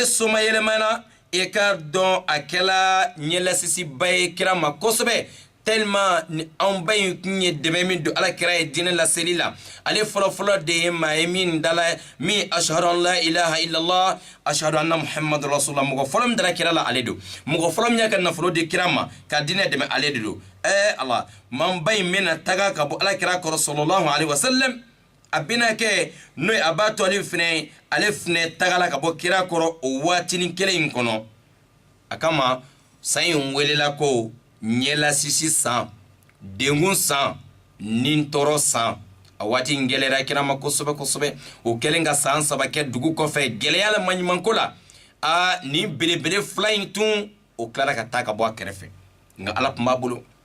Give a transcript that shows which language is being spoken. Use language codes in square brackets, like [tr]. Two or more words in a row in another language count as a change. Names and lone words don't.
[bm] soma yɛlɛmana e ka dɔn a kɛla ɲɛlasisiba ye kira ma kosɛbɛ tellement ni an ba in tun ye dɛmɛ min don ala kira ye diinɛ laseli la ale fɔlɔfɔlɔ de ye maa ye min dala min ashhadu [ar] أن لا إله إلا الله أشهد أن محمدا رسول الله [bm] mɔgɔ fɔlɔ min dala kira la ale don mɔgɔ fɔlɔ min y'a ka nafolo di kira ma ka diinɛ dɛmɛ ale de don ala man ba in bɛna taga ka bɔ ala kira kɔrɔ [ar] صلى الله عليه وسلم [bm] a bɛna kɛ n'o ye a b'a to ale fɛnɛ tagala ka bɔ kira kɔrɔ o waatinin kelen in kɔnɔ a kama san in welela ko ɲɛlasisi san dengun san ni tɔɔrɔ san a waati in gɛlɛyara kira ma kosɛbɛ kosɛbɛ o kɛlen ka san 3 kɛ dugu kɔfɛ gɛlɛya la maɲumanko la ni belebele 2 in tun o tilara ka taa ka bɔ a kɛrɛfɛ nka ala tun b'a bolo